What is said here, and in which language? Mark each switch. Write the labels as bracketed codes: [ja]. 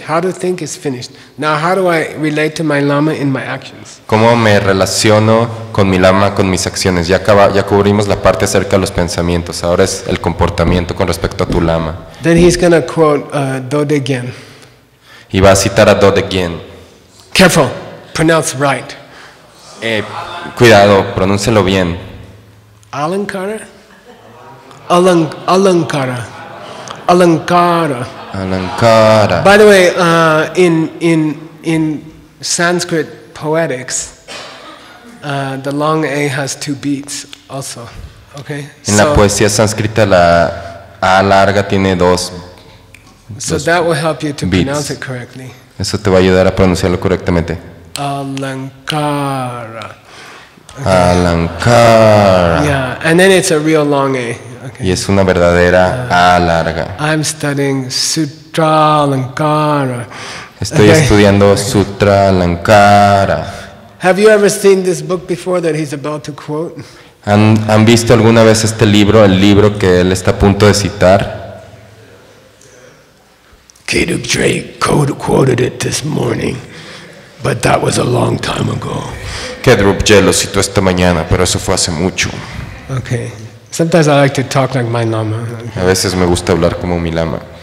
[en] How to think is finished. Now how do I relate to my Lama in my actions? [es] ¿Cómo me relaciono con mi lama, con mis acciones? Ya cubrimos la parte acerca de los pensamientos. Ahora es el comportamiento con respecto a tu lama. [en] Then he's going to quote Dodegen. [es] Y va a citar a Dodegen. [en] Careful. Pronounce right. [es] Cuidado, pronúncelo bien. [sa] Alankara? Alankara. Alankara. [en] By the way, in Sanskrit poetics, the long A has 2 beats also. Okay. [es] En la poesía sánscrita la A larga tiene 2. [en] So that will help you to beats. pronounce it correctly. [es] Eso te va a ayudar a pronunciarlo correctamente. [en] Alankara. Okay. [sa] Alankara. [en] Yeah, and then it's a real long A. Okay. [es] Y es una verdadera A larga. [en] I'm studying Sutra Alankara. [es] Estoy estudiando Sutra Alankara. [en] Have you ever seen this book before that he's about to quote? [es] ¿Han visto alguna vez este libro, el libro que él está a punto de citar? [en] Keduk Drake quoted it this morning, but that was a long time ago. [es] Kedrup J lo citó esta mañana, pero eso fue hace mucho. [en] Okay. Sometimes I like to talk like my Lama. [es] A veces me gusta hablar como mi lama.